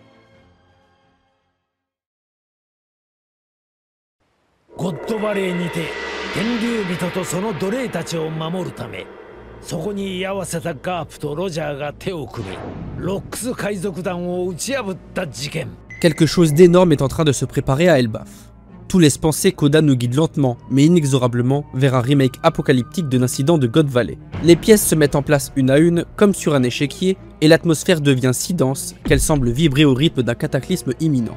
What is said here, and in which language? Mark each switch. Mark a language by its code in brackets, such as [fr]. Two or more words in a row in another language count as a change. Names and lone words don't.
[ja] God Valley にて天竜人とその奴隷たちを守るため、そこに居合わせたガープとロジャーが手を組み、ロックス海賊団を打ち破った事件。 [fr] Quelque chose d'énorme est en train de se préparer à Elbaf. Tout laisse penser qu'Oda nous guide lentement, mais inexorablement, vers un remake apocalyptique de l'incident de God Valley. Les pièces se mettent en place une à une, comme sur un échiquier, et l'atmosphère devient si dense qu'elle semble vibrer au rythme d'un cataclysme imminent.